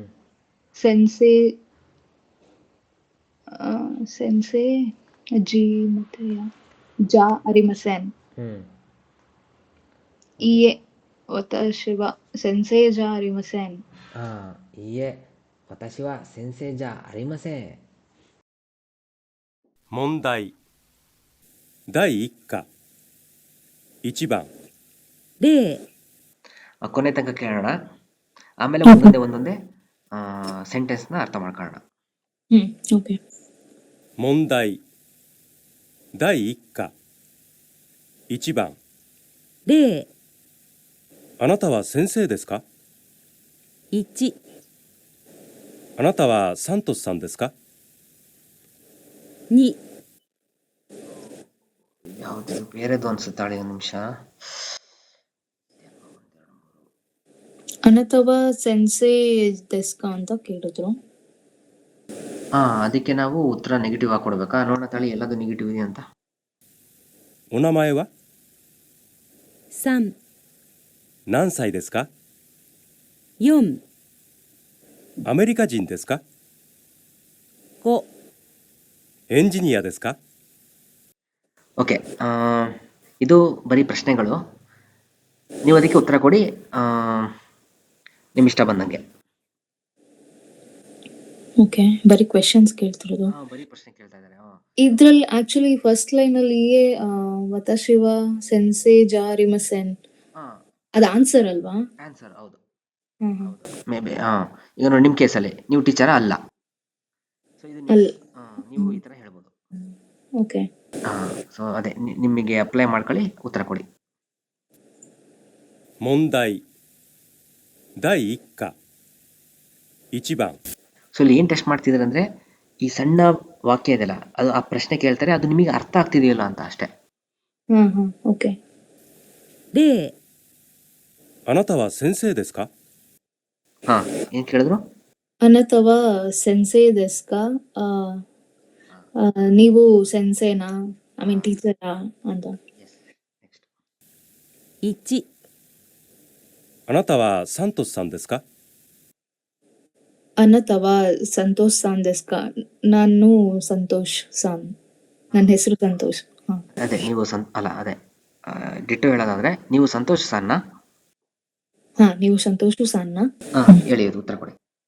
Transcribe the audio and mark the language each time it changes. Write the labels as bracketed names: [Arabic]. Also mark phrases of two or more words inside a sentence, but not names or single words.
[Japanese] せんせい せんせい じ まって じゃ ありません. ಹ್ಞೂ いいえ わたし は せんせい じゃ ありません. ಹಾಂ, いいえ わたし は せんせい じゃ ありませ. 問題第1課1番例、 [Kannada] ಕೊನೆ ತನಕ ಕೇಳೋಣ, ಆಮೇಲೆ ಒಂದೊಂದೇ ಸೆಂಟೆನ್ಸ್ನ ಅರ್ಥ ಮಾಡ್ಕೊಳ್ಳೋಣ. ಓಕೆ. [Japanese] 問題第1課1番例、あなたは先生ですか？ 1、あなたはサントスさんですか？ 2、 [Kannada] ಯಾವುದು ಬೇರೆದು ಅನ್ಸುತ್ತಾಳೆ, ಒಂದು ನಿಮಿಷ. [Japanese] あなたは せんせい ですか [Kannada] ಅಂತ ಕೇಳಿದ್ರು. ಅದಕ್ಕೆ ನಾವು ಉತ್ತರ ನೆಗೆಟಿವ್ ಆಗಿ ಕೊಡ್ಬೇಕಾ? ನೋಡೋಣ ತಾಳಿ, ಎಲ್ಲದು ನೆಗೆಟಿವ್ ಇದೆ ಅಂತ. [Japanese] お名前は 3、何歳ですか？ 4、アメリカ人ですか？ 5、エンジニアですか？ [Kannada] ಓಕೆ, ಇದು ಬರೀ ಪ್ರಶ್ನೆಗಳು. ನೀವು ಅದಕ್ಕೆ ಉತ್ತರ ಕೊಡಿ, ನಿಮ್ಮ ಇಷ್ಟ ಬಂದಂಗೆ. ಓಕೆ, ಬರೀ ಕ್ವೆಶನ್ಸ್ ಕೇಳ್ತಿರೋದು. ಬರೀ ಪ್ರಶ್ನೆ ಕೇಳ್ತಾ ಇದ್ದಾರೆ. ಇದ್ರಲ್ಲಿ [English] actually first line [Kannada] ಅಲ್ಲಿ [Japanese] わたしは せんせい じゃありません [Kannada] ಅದ ಆನ್ಸರ್ ಅಲ್ವಾ? ಆನ್ಸರ್ ಹೌದು, [English] may be. [Kannada] ಈಗ ನೋಡಿ, ನಿಮ್ಮ ಕೇಸಲ್ಲಿ ನೀವು ಟೀಚರ ಅಲ್ಲ, ಸೊ ಇದು ನೀವು ಈ ಥರ ಹೇಳ್ಬೋದು. ಓಕೆ. ಸೊ ಅದೇ ನಿಮಗೆ ಅಪ್ಲೈ ಮಾಡ್ಕೊಳ್ಳಿ, ಉತ್ತರ ಕೊಡಿ. [Japanese] 問題第1課1番 [Kannada] ಸೊ ಇಲ್ಲಿ ಏನು ಟೆಸ್ಟ್ ಮಾಡ್ತಿದ್ದಾರೆ ಅಂದರೆ, ಈ ಸಣ್ಣ ವಾಕ್ಯ ಇದೆಯಲ್ಲ, ಅದು ಆ ಪ್ರಶ್ನೆ ಕೇಳ್ತಾರೆ, ಅದು ನಿಮಗೆ ಅರ್ಥ ಆಗ್ತಿದೆಯಲ್ಲ ಅಂತ ಅಷ್ಟೇ. ಓಕೆ. [Japanese] 例、あなたは先生ですか？ [Kannada] ಏನು ಕೇಳಿದ್ರು? [Japanese] あなたは せんせい ですか, [Kannada] ನೀವು ಸೆನ್ಸೆನಾ, [English] I mean [Kannada] ಟೀಚರಾ ಅಂತ. [Japanese] 1、あなたはサントスさんですか？あなたは ಸಂತೋಷ್ さん ですか, [Kannada] ನಾನು ಸಂತೋಷ್ ಸಾನ್, ನನ್ನ ಹೆಸರು ಸಂತೋಷ್. ಅದೇ ನೀವು ಅಲ್ಲ, ಅದೇ ಡಿಟೋ ಹೇಳೋದಾದ್ರೆ, ನೀವು ಸಂತೋಷ್ ಸಣ್ಣ. ನೀವು ಸಂತೋಷ್ ಸಾನ್ನ. ಹೇಳಿ, ಅದು ಉತ್ತರ ಕೊಡಿ.